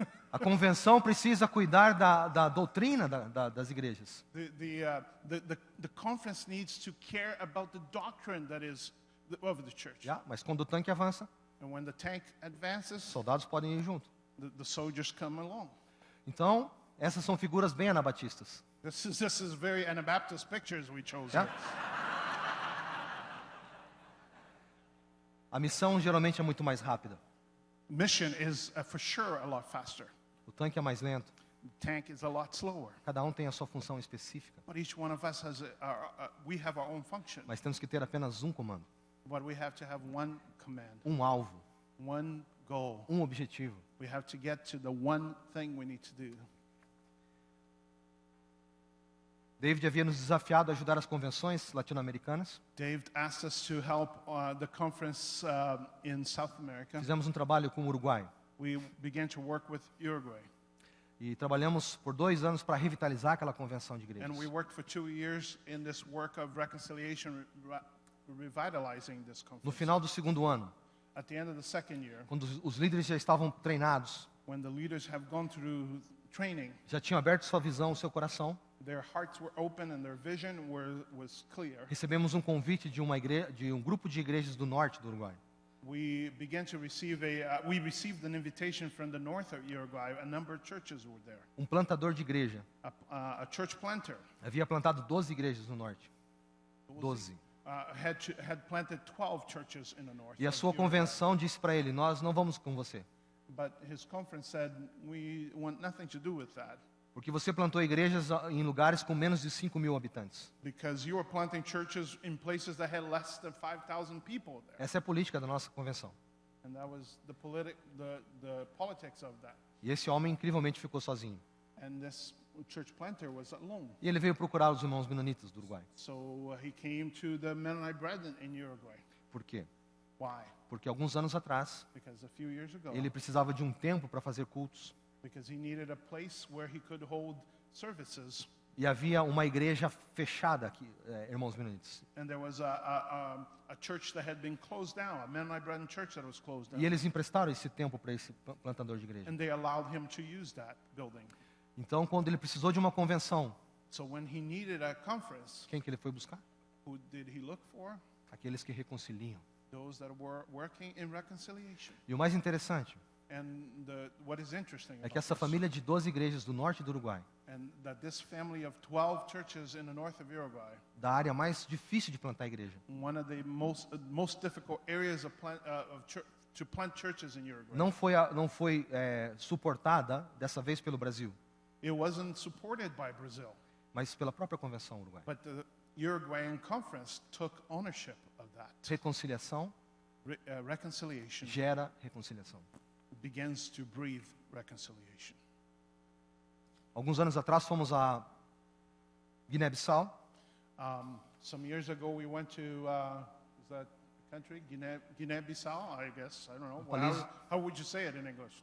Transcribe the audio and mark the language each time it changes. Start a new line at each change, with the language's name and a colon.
Portuguese: A convenção precisa cuidar da doutrina das igrejas.
English: The conference needs to care about the doctrine that is of the church.
Portuguese: Mas quando o tanque avança,
English: And when the tank advances,
Portuguese: soldados podem ir junto.
English: the soldiers come along.
Portuguese: Então, essas são figuras bem anabatistas.
English: This is very Anabaptist pictures we chose. Yeah. Here.
Portuguese: A missão geralmente é muito mais rápida.
English: Mission is for sure a lot faster.
Portuguese: O tanque é mais lento.
English: The tank is a lot slower.
Portuguese: Cada um tem a sua função específica.
English: But each one of us has we have our own function.
Portuguese: Mas temos que ter apenas um comando,
English: But we have to have one command,
Portuguese: um alvo,
English: one goal.
Portuguese: um objetivo.
English: We have to get to the one thing we need to do.
Portuguese: David havia nos desafiado a ajudar as convenções latino-americanas.
English: David asked us to help the conference in South America.
Portuguese: Fizemos um trabalho com o Uruguai.
English: We began to work with Uruguay.
Portuguese: E trabalhamos por 2 anos para revitalizar aquela convenção de igrejas.
English: And we worked for 2 years in this work of reconciliation, revitalizing this conference.
Portuguese: No final do 2º ano,
English: At the end of the 2nd year,
Portuguese: quando os líderes já estavam treinados,
English: when the leaders have gone through training,
Portuguese: já tinham aberto sua visão, o seu coração,
English: their hearts were open and their vision was clear.
Portuguese: recebemos um convite de um grupo de igrejas do norte do Uruguai.
English: We began to receive we received an invitation from the north of Uruguay. A number of churches were there.
Portuguese: Um plantador de igreja.
English: A church planter
Portuguese: Havia plantado 12 igrejas no norte. 12.
English: had planted 12 churches in the north.
Portuguese: E a
English: of
Portuguese: sua
English: Uruguay.
Portuguese: convenção disse para ele: nós não vamos com você,
English: But his conference said, we want nothing to do with that.
Portuguese: porque você plantou igrejas em lugares com menos de 5.000 habitantes.
English: Because you were planting churches in places that had less than 5,000 people there.
Portuguese: Essa é a política da nossa convenção.
English: And that was the politics of that.
Portuguese: E esse homem incrivelmente ficou sozinho.
English: And this church planter was alone.
Portuguese: E ele veio procurar os irmãos menonitas do Uruguai.
English: So he came to the Mennonite brethren in Uruguay.
Portuguese: Por quê?
English: Why?
Portuguese: Porque alguns anos atrás,
English: Because a few years ago,
Portuguese: ele precisava de um tempo para fazer cultos.
English: because he needed a place where he could hold services.
Portuguese: E havia uma igreja fechada aqui, irmãos menonitas.
English: And there was a church that had been closed down, a Mennonite brethren church that was closed down.
Portuguese: E eles emprestaram esse tempo para esse plantador de igreja.
English: And they allowed him to use that building.
Portuguese: Então, quando ele precisou de uma convenção,
English: So when he needed a conference,
Portuguese: quem que ele foi buscar?
English: who did he look for?
Portuguese: Aqueles que reconciliam.
English: Those that were working in reconciliation.
Portuguese: E o mais interessante
English: what is interesting
Portuguese: é
English: about
Portuguese: que essa
English: this,
Portuguese: família de 12 igrejas do norte do Uruguai,
English: and that this family of 12 churches in the north of Uruguay,
Portuguese: da área mais difícil de plantar igreja,
English: one of the most difficult areas to plant churches in Uruguay,
Portuguese: não foi suportada dessa vez pelo Brasil,
English: it wasn't supported by Brazil,
Portuguese: mas pela própria convenção uruguaia.
English: but the Uruguayan Conference took ownership of that.
Portuguese: Reconciliação
English: Reconciliation
Portuguese: gera reconciliação.
English: begins to breathe reconciliation.
Portuguese: Alguns anos atrás fomos a Guiné-Bissau.
English: Some years ago, we went to is that country Guinea-Bissau? I guess I don't know. Police- How would you say it in English?